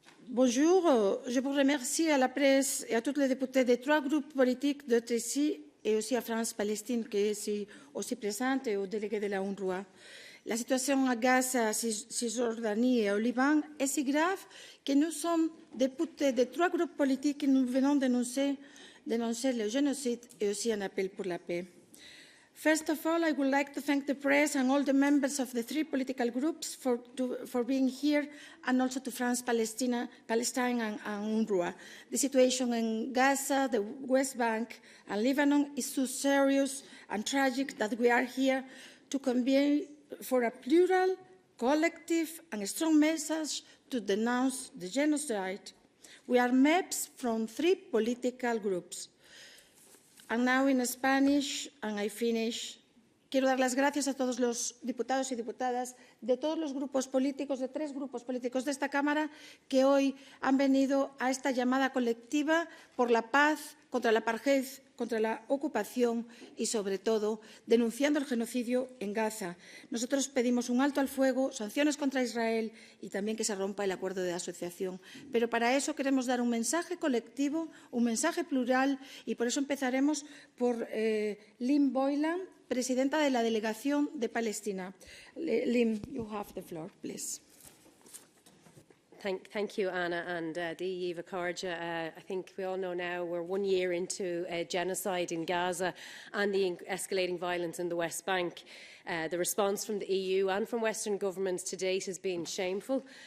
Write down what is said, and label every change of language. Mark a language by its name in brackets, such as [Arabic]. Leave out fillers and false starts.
[French] Bonjour, je vous remercie à la presse et à tous les députés des 3 groupes politiques d'être ici et aussi à France-Palestine qui est aussi présente et aux délégués de la UNRWA. La situation à Gaza, Cisjordanie et au Liban est si grave que nous sommes députés des 3 groupes politiques et nous venons dénoncer le génocide et aussi un appel pour la paix. [English] First of all, I would like to thank the press and all the members of the 3 political groups for being here, and also to France, Palestine and UNRWA. The situation in Gaza, the West Bank and Lebanon is so serious and tragic that we are here to convene for a plural, collective and strong message to denounce the genocide. We are MEPs from 3 political groups. And now in Spanish, and I finish. [Spanish] Quiero dar las gracias a todos los diputados y diputadas de todos los grupos políticos, de 3 grupos políticos de esta Cámara, que hoy han venido a esta llamada colectiva por la paz, contra la apartheid, contra la ocupación y, sobre todo, denunciando el genocidio en Gaza. Nosotros pedimos un alto al fuego, sanciones contra Israel y también que se rompa el acuerdo de asociación. Pero para eso queremos dar un mensaje colectivo, un mensaje plural, y por eso empezaremos por Lynn BOYLAN, presidenta de la Delegación de Palestina. [English] Lynn, you have the floor, please. Thank you, Anna, and Eva Karja. I think we all know now we're 1 year into genocide in Gaza and the escalating violence in the West Bank. The response from the EU and from Western governments to date has been shameful.